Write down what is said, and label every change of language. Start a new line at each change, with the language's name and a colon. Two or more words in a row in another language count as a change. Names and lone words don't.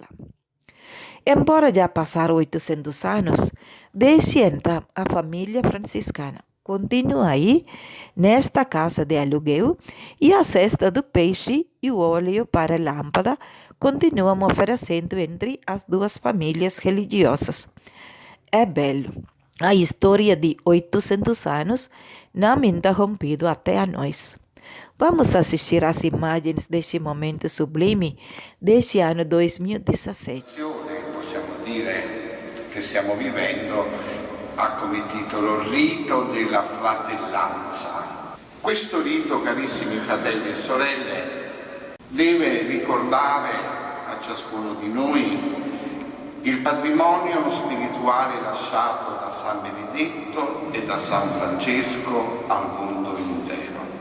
Portuguese: Embora já passaram 800 anos, desde então a família franciscana continua aí, nesta casa de aluguel, e a cesta do peixe e o óleo para a lâmpada continuam oferecendo entre as duas famílias religiosas. É belo. A história de 800 anos não interrompido até a nós. Vamos assistir às imagens deste momento sublime deste anno 2017.
Italian: Possiamo dire che stiamo vivendo ha come titolo Rito della fratellanza. Questo rito, carissimi fratelli e sorelle, deve ricordare a ciascuno di noi il patrimonio spirituale lasciato da San Benedetto e da San Francesco al mondo intero.